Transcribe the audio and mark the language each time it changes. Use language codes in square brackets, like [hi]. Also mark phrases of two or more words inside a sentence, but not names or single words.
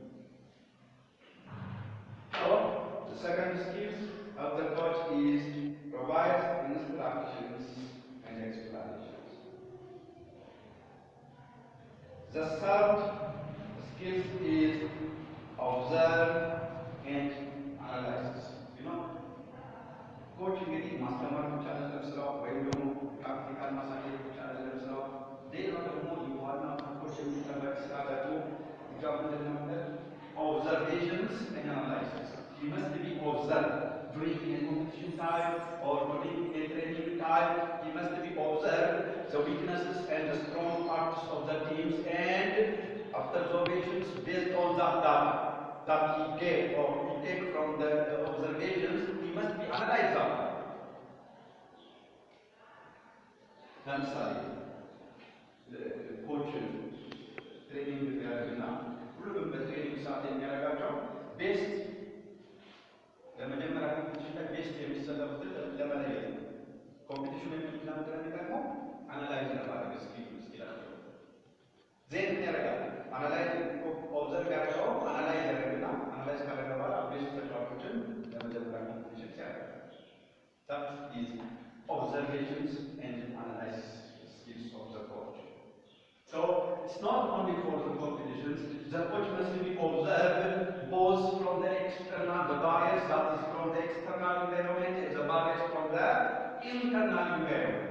[en] So, the second skill of the coach is provide instructions and explanations. The third skill is observe and analyze. [am] Coach እንግዲህ ማስተማር ብቻ አይደለም ስራው፣ ወይም ደግሞ ፕራክቲካል ማሳየት ብቻ አይደለም ስራው። ሌላው ደግሞ የዋና ኮች የሚጠበቅ ስራ ደግሞ [en] observations and analysis. He must be observed during a competition time or during a training time. He must be observed the weaknesses and the strong parts of the teams, and after observations based on that data that he gave or he take from the observations, he must be analyzed that. [am] ለምሳሌ ኮች ትሬኒንግ ያደርግና ሁሉም በትሬኒንግ ሰዓት የሚያደርጋቸው ቤስት ለመጀመሪያ ኮምፒቲሽን ላይ ቤስት የሚሰለፉትን ለመለየት ነው። ኮምፒቲሽኑ የሚጠቅመው አናላይዝ ለማድረግ እስኪላቸው ዜን ያደርጋል። [en] analyze observe [am] ያደረገው አናላይዝ ያደርግና አናላይዝ ካደረገ በኋላ ቤስት ተጫዋቾችን ለመጀመሪያ ኮምፒቲሽን ሲያደርግ [en] that is observations and analysis skills of the coach. So it's not only for the competitions. The coach must be observed both from the external, the bias that is from the external environment, and the bias from the internal environment.